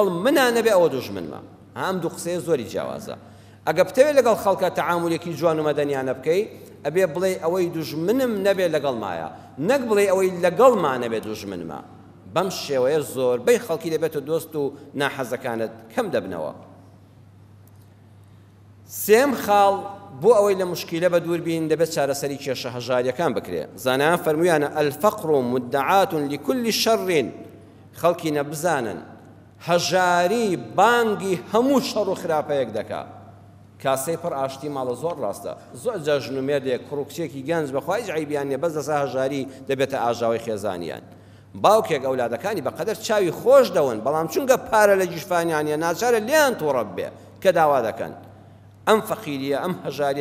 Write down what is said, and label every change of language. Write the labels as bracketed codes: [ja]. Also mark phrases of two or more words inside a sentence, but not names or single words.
[ckb] منە نەبێ ئەوە دوژمنمە ئەم دوو قسەیە زۆری جیاوازە ئەگە بتەوێت لەگەڵ خەڵکە تەعامولێکی جوان و مەدەنیانە بکەی ئەبێ بڵێ ئەوەی دوژمنم نەبێ لەگەڵ مایە نەک بڵێ ئەوەی لەگەڵما نەبێ دوژمنمە بەم شێوەیە زۆربەی خەڵکی دەبێتە دۆست و ناحەزەکانت کەم دەبنەوە سێم خاڵ بۆ ئەوەی لە مشکلە بە دووربین دەبێت چارەسەری کێشە هەژاریەکان بکرێ زانایان فەرموویانە [ar] الفەقر مدعاة لكل شر [ckb] خەڵکی نەبزانن هەژاری بانگی هەموو شەڕ و خراپەیەک دەکا کاسەی پڕ ئاشتی ماڵە زۆر ڕاستە زۆر جا ژن و مێردێک کوڕکچێکی گەنج بەخوای هیچ عیبیان نییە بەس دەسا هەژاری دەبێتە ئاژاوی خێزانیان باوکێک ئەولادەکانی بەقەدەر چاوی خۆش دەون بەڵام چونکە پارە لە جیشفانیانە ناچارە لیان تۆڕە بێ کە داوا دەکەن ئەم فەقیریە ئەم هەژاریە